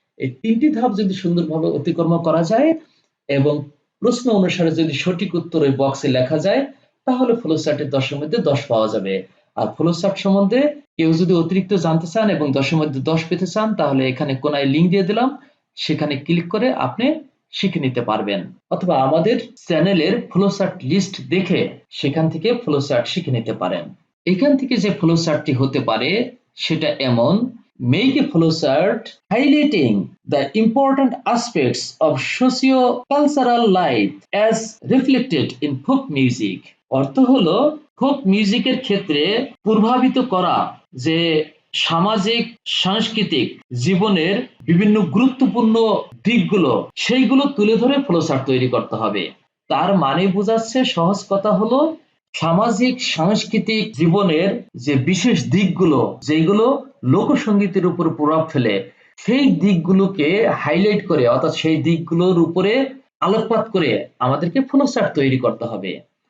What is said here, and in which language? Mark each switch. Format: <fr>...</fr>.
<bn>এই 3টি ধাপ যদি সুন্দরভাবে অতিক্রম করা যায় এবং প্রশ্ন অনুসারে যদি সঠিক উত্তর ওই বক্সে লেখা যায় তাহলে ফ্লো চার্টের 10-এর মধ্যে 10 পাওয়া যাবে। আর ফ্লো চার্ট সম্বন্ধে কেউ যদি অতিরিক্ত জানতে চান এবং 10-এর মধ্যে 10 পেতে চান তাহলে এখানে কোনায় লিংক দিয়ে দিলাম, সেখানে ক্লিক করে আপনি শিখে নিতে পারবেন, অথবা আমাদের চ্যানেলের ফ্লো চার্ট লিস্ট দেখে সেখান থেকে ফ্লো চার্ট শিখে নিতে পারেন। এখান থেকে যে ফ্লো চার্টটি হতে পারে সেটা এমন:</bn> <en>make a flow chart highlighting the important aspects of socio-cultural life as reflected in folk music।</en> <bn>অর্থ হলো ফোক মিউজিকের ক্ষেত্রে প্রভাবিত করা যে সামাজিক সাংস্কৃতিক জীবনের বিভিন্ন গুরুত্বপূর্ণ দিকগুলো সেইগুলো তুলে ধরে ফ্লো চার্ট তৈরি করতে হবে। তার মানে বোঝাচ্ছে, সহজ কথা হলো সামাজিক সাংস্কৃতিক জীবনের যে বিশেষ দিকগুলো যেগুলো লোকসঙ্গীতের উপর প্রভাব ফেলে সেই দিকগুলোকে হাইলাইট করে, অর্থাৎ সেই দিকগুলোর উপরে আলোকপাত করে আমাদেরকে ফ্লো চার্ট তৈরি করতে হবে।</bn>